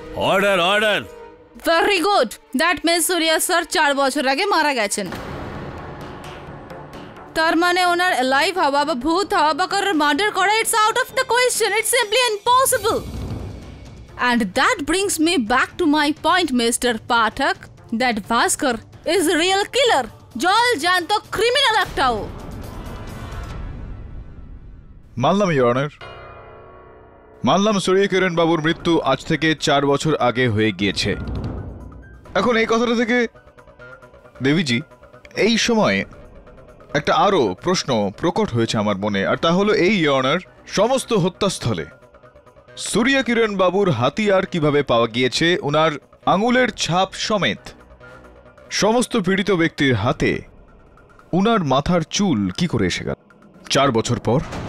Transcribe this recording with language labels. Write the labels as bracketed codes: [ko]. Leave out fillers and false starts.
[en] Order order. Very good, that means [bn] Surya sir 4 বছর আগে মারা গেছেন। তার মানে ওনার লাইভ হওয়া বা ভূত হওয়া বা কারোর মার্ডার করা, [en] It's out of the question, it's simply impossible. And that brings me back to my point, Mr. Pathak, that Bhaskar is a real killer. [bn] জল জ্যান্ত ক্রিমিনাল একটাও। মানলাম ইওর অনার, মানলাম সূর্য কিরণ বাবুর মৃত্যু আজ থেকে 4 বছর আগে হয়ে গিয়েছে। এখন এই কথাটা থেকে দেবীজি, এই সময় একটা আরো প্রশ্ন প্রকট হয়েছে আমার মনে, আর তা হলো এই ইওর অনার, সমস্ত হত্যাস্থলে সূর্য কিরণ বাবুর হাতিয়ার কিভাবে পাওয়া গিয়েছে, ওনার আঙুলের ছাপ সমেত সমস্ত পীড়িত ব্যক্তির হাতে উনার মাথার চুল কি করে এসে গেল 4 বছর পর?